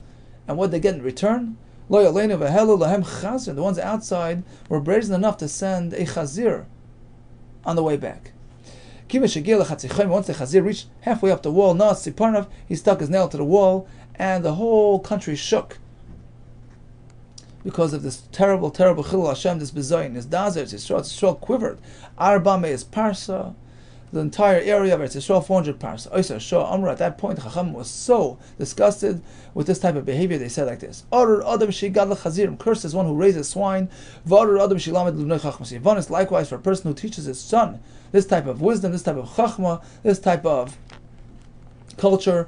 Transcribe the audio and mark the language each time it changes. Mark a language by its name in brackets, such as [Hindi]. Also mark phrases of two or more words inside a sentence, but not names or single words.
[English] And what they get in return? The ones outside were brazen enough to send a chazir on the way back. Once the chazir reached halfway up the wall, he stuck his nail to the wall, and the whole country shook because of this terrible, terrible [Hebrew] chilul Hashem, [English] this bezayin, this dazer, Yisrael quivered. [Hebrew] Arba me'ez parsa, [English] the entire area of Eretz Yisrael, 400 parsa. At that point, the Chacham was so disgusted with this type of behavior, they said like this: cursed is one who raises swine. Likewise, for a person who teaches his son this type of wisdom, this type of chachma, this type of culture.